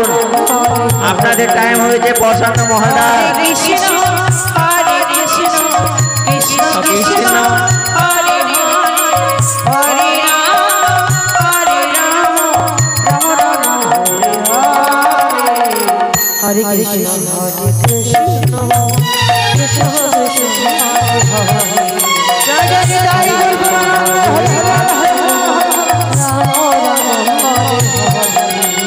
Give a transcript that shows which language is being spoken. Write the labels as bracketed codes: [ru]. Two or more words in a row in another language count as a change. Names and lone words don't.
[bn] আপনাদের টাইম হয়েছে প্রশান্ত মহালদা। [sa] কৃষ্ণ হরে কৃষ্ণ কৃষ্ণ কৃষ্ণ হরে হরে হরে রাম রাম রাম হরে হরে Hare Krishna, Hare Krishna, Krishna Krishna, Hare Hare. Jai Jai Jai Jai Hare Hare, Rama Rama Hare Hare.